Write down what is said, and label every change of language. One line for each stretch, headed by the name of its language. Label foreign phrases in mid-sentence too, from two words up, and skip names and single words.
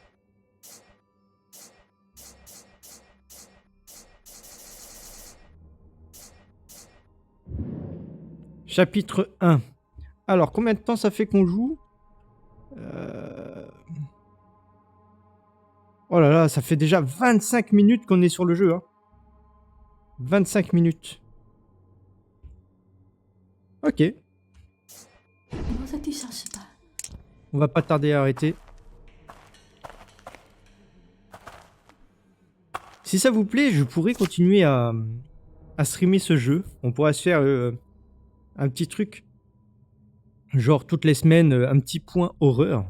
French: Chapitre 1. Alors, combien de temps ça fait qu'on joue? Oh là là, ça fait déjà 25 minutes qu'on est sur le jeu. Hein. 25 minutes. Ok,
Chinese: 你要在地下室待。
French: on va pas tarder à arrêter. Si ça vous plaît, je pourrais continuer à streamer ce jeu. On pourra se faire un petit truc. Genre toutes les semaines, un petit point horreur.